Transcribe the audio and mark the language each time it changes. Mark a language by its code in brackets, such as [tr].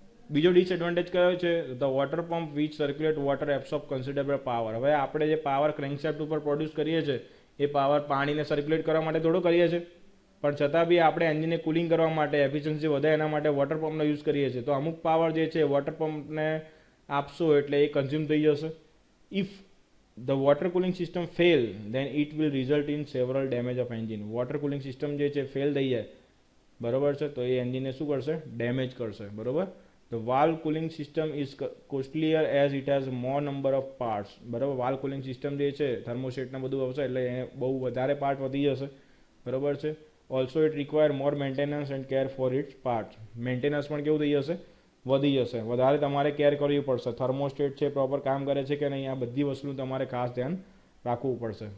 [gu] બીજો ડિસએડવાન્ટેજ કયો છે, [en] The water pump which circulate water absorb considerable power. [gu] હવે આપણે જે પાવર ક્રેન્કશાફ્ટ ઉપર પ્રોડ્યુસ કરીએ છીએ એ પાવર પાણીને સર્ક્યુલેટ કરવા માટે થોડો કરીએ છીએ, પણ છતાં બી આપણે એન્જિનને કુલિંગ કરવા માટે, એફિશિયન્સી વધે એના માટે વોટર પંપનો યુઝ કરીએ છીએ. તો અમુક પાવર જે છે વોટર પંપને આપશો એટલે એ કન્ઝ્યુમ થઈ જશે. [en] if the water cooling system fail, then it will result in several damage of engine. [gu] water cooling system જે છે ફેલ થઈ જાય, બરોબર છે, તો એ એન્જિનને શું કરશે? ડેમેજ કરશે, બરોબર. [en] The valve cooling system is costlier as it has more number of parts. [gu] બરાબર, વાલ્વ કુલિંગ સિસ્ટમ જે છે થર્મોસ્ટેટને બધું આવશે એટલે એને બહુ વધારે પાર્ટ વધી જશે, બરોબર છે. [en] Also it require more maintenance and care for its part. [gu] Maintenance પણ કેવું થઈ જશે? વધી જશે, વધારે તમારે કેર કરવી પડશે. થર્મોસ્ટેટ છે પ્રોપર કામ કરે છે કે નહીં, આ બધી વસ્તુનું તમારે ખાસ ધ્યાન રાખવું પડશે.